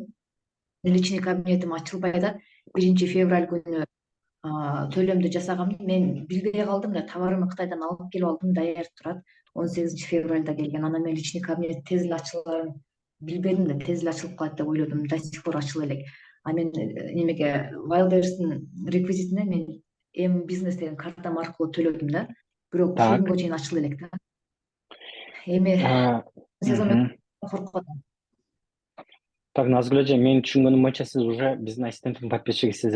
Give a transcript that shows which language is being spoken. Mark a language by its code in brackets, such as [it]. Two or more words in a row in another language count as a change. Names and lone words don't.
[ru] Личный кабинетим [ky] ачылбай да 1 февраль күнү төлөмдү жасаганмын. Мен билбей калдым да, товарымды Кытайдан алып келип алдым, даяр турат. 18 февральда келген. Анан мен [ru] личный кабинет [ky] тез эле ачыларын билбедим да, тез эле ачылып калат деп ойлодум. [ru] До сих пор [ky] ачыла элек. Мен немеге Wildberries'ин реквизитине мен M-бизнес деген картам аркылуу төлөдүм да. Бирок ушул күнгө чейин ачыла элек да. Эми сезон коркот. Так, Назгүл эже, менин түшүнгөнүм боюнча сиз уже биздин ассистенттин подписчигисиз,